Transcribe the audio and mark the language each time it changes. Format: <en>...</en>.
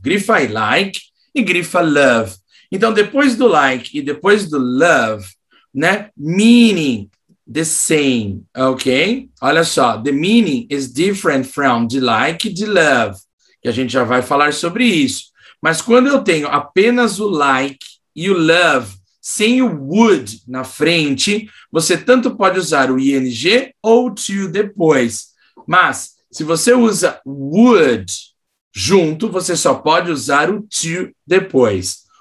<pt>Grifa I like e grifa love. Então, depois do like e depois do love, né,</pt> <en>meaning the same,</en> <pt>ok? Olha só,</pt> <en>the meaning is different from the like e the love.</en> <pt>Que a gente já vai falar sobre isso. Mas quando eu tenho apenas o like e o love, sem o would na frente, você tanto pode usar o ing ou o to depois. Mas, se você usa would junto, você só pode usar o to depois.</pt>